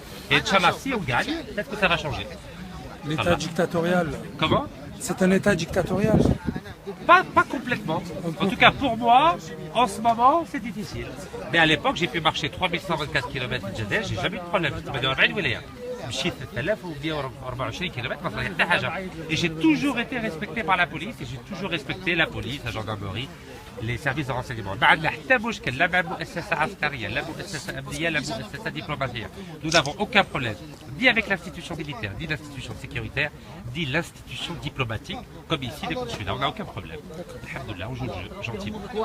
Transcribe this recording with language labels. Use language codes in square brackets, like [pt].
[fr] Et Inch'Allah, si on gagne, peut-être que ça va changer. L'état Voilà. dictatorial. Comment? C'est un état dictatorial. Pas complètement. En tout cas, pour moi, en ce moment, c'est difficile. Mais à l'époque, j'ai pu marcher 3124 km de Jader, j'ai jamais eu de problème. [ar] مشيت 3124 km ما صار حتى حاجه. [fr] Et j'ai toujours été respecté par la police et j'ai toujours respecté la police, la gendarmerie, les services de renseignement. [ar] ما عندنا حتى مشكل لا مع مؤسسه عسكريه لا مؤسسه امنيه لا مؤسسه diplomatique. [fr] Nous n'avons aucun problème, ni avec l'institution militaire, ni l'institution sécuritaire, ni l'institution diplomatique, comme ici les consulats. On n'a aucun problème. Alhamdoulilah, on joue le jeu, gentiment.